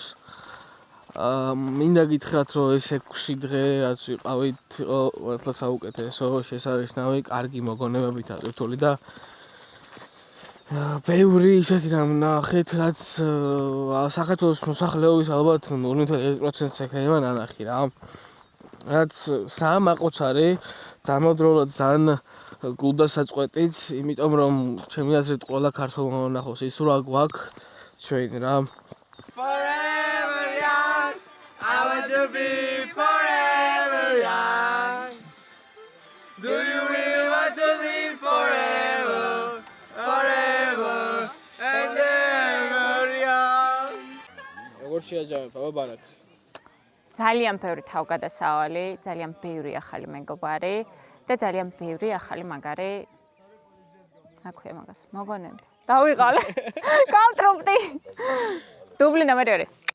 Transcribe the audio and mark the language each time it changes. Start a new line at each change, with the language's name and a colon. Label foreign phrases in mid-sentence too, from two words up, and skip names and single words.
Georgian: მინდა გითხრათ რომ ეს 6 დღე რაც ვიყავით იყო მართლა საუკეთესო, შესანიშნავი, კარგი მოგონებებით ატვირთული და ბევრი ისეთი რამ ნახეთ, რაც საქართველოს მოსახლეობის ალბათ 0.1%-ს ეკნება ნანახი რა. რაც სამ აყოცარი დამოუკიდებლად ძალიან გულდასაწყვეტიც, იმიტომ რომ ჩემი აზრით ყველა ქართველმა ნახოს ის რა გვაქვს ჩვენ რა.
English: Forever young, I want to be forever young. Do you really want to live forever, forever and ever young?
Georgian: როგორ შეაჯამებ აბა ბანაკს? ძალიან ბევრი თავგადასავალი, ძალიან ბევრი ახალი მეგობარი და ძალიან ბევრი ახალი მაგარი რა ქვია მაგას, მოგონები. დავიღალე. კონტროპტი. დუბლი ნომერი 2.